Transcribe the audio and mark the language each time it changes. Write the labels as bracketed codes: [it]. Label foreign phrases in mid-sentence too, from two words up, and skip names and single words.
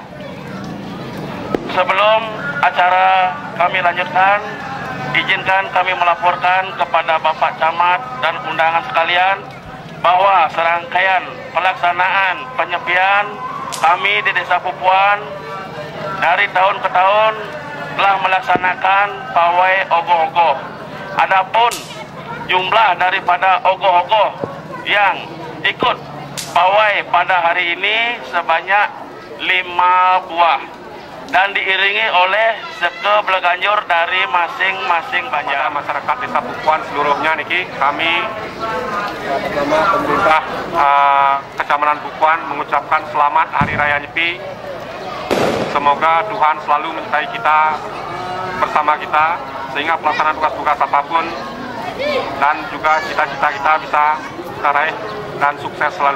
[id] Sebelum acara kami lanjutkan, izinkan kami melaporkan kepada Bapak Camat dan undangan sekalian bahwa serangkaian pelaksanaan penyepian kami di Desa Pupuan dari tahun ke tahun telah melaksanakan pawai ogoh-ogoh. Adapun jumlah daripada ogoh-ogoh yang ikut pawai pada hari ini sebanyak 5 buah dan diiringi oleh seke beleganjur dari masing-masing banjar. Masyarakat Desa Pupuan seluruhnya niki kami bersama pemerintah Kecamatan Pupuan mengucapkan selamat Hari Raya Nyepi. Semoga Tuhan selalu menyertai kita bersama kita sehingga pelaksanaan tugas-tugas apapun dan juga cita-cita kita bisa kita raih dan sukses selalu.